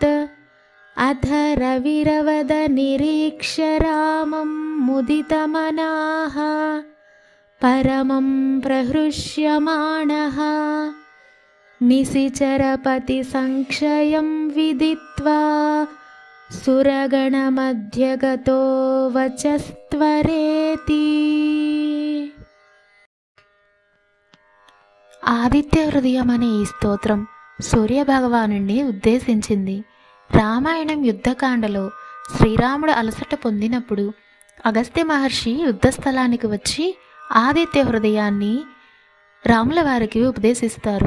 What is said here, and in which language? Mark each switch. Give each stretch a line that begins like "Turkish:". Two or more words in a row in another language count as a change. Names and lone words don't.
Sanskrit: अथ रविरवदनिरीक्ष्य रामं मुदितमनाः परमं प्रहृष्यमाणः। निशिचरपतिसंक्षयं विदित्वा सुरगणमध्यगतो वचस्त्वरेति।
Telugu: ఆదిత్య హృదయం అనే ఈ స్తోత్రం సూర్యభగవానుణ్ణి ఉద్దేశించింది. రామాయణం యుద్ధకాండలో శ్రీరాముడు అలసట పొందినప్పుడు అగస్త్య మహర్షి యుద్ధస్థలానికి వచ్చి ఆదిత్య హృదయాన్ని రాముల వారికి ఉపదేశిస్తారు.